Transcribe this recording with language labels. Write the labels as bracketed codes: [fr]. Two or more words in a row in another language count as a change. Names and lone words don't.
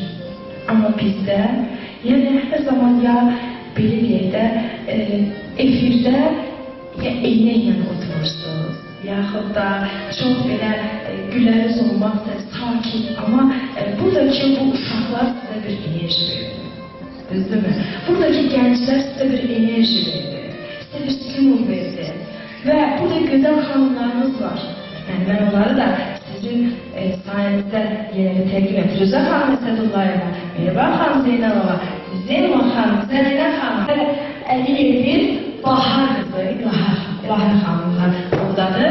[az] Amma bizdə, yəni hər zaman ya belə deyək də, efirdə ya eynə ilə oturursunuz, yaxud da çox belə güləriz olmaqsa sakin, amma buradakı bu uşaqlar sizə bir enerji verir. Düzdürmü? [tr] Buradaki gençler size bir enerji verdi, size bir stimul verdi. Ve burada güzel hanımlarımız var. Yani ben onları da sizin sayenizde yine bir teklif ettim. Rüza Hanım Esedullayeva, Merhaba Hanım Zeynalova, Zeynalova Hanım, Zeynep Hanım, Aliye'nin Bahar kızı, Bahar Hanımlar buradadır.